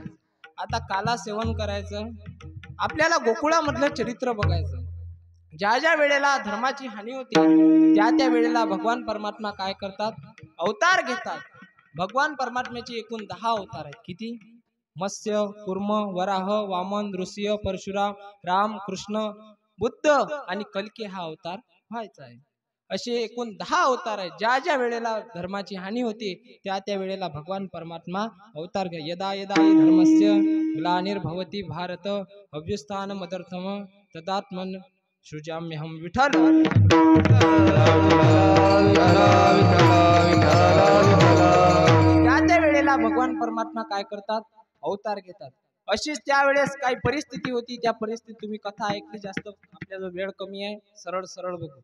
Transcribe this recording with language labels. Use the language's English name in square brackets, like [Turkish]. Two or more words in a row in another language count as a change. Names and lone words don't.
[Marathi] आता काला सेवन करायचं, आपल्याला गोकुळामधलं चरित्र बघायचं. ज्या ज्या वेळेला धर्माची हानी होते त्या त्या वेळेला भगवान परमात्मा काय करतात, अवतार घेतात. भगवान परमात्म्याचे एकूण 10 अवतार आहेत. किती? मत्स्य, कुर्म, वराह, वामन, नृसिंह, परशुराम, राम, कृष्ण, बुद्ध आणि कल्की हा अवतार व्हायचा आहे. असे एकूण 10 अवतार आहेत. ज्या ज्या वेळेला धर्माची हानी होते त्या त्या वेळेला भगवान परमात्मा अवतार घ्या. [Sanskrit] यदा यदा हि धर्मस्य ग्लानिर्भवति भारत अभ्युत्थान मदर्थम तदात्मन सृजाम्यहम. [Marathi] विठ्ठल त्या त्या वेळेला भगवान परमात्मा काय करतात, अवतार घेतात. अशीच त्यावेळेस काही परिस्थिती होती. त्या परिस्थितीत तुम्ही कथा ऐकली, जास्त आपल्याला वेळ कमी आहे, सरळ सरळ बघू.